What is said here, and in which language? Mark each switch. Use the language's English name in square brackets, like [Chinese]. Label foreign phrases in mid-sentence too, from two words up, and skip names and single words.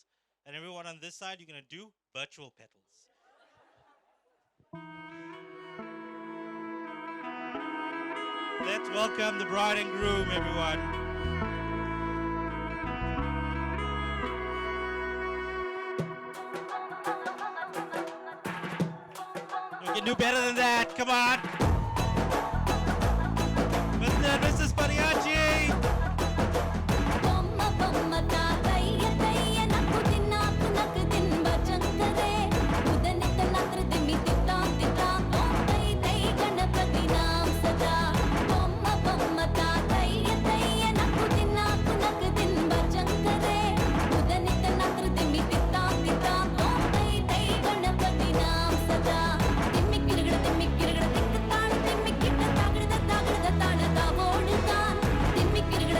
[English] And everyone on this side, you're going to do virtual petals. Let's welcome the bride and groom, everyone. You can do better than that. Come on. Mr. and Mrs. Pariachi. Bomma bomma ta taiya taiya nakku din bachan kare udanit natr dimmi titta titta om tai tai ganapati naam sada bomma bomma ta taiya taiya nakku din bachan kare udanit natr dimmi titta titta om tai tai ganapati naam sada dimmi kirgada tikkaan dimmi kitta tagda taana tavodu taan dimmi kirgada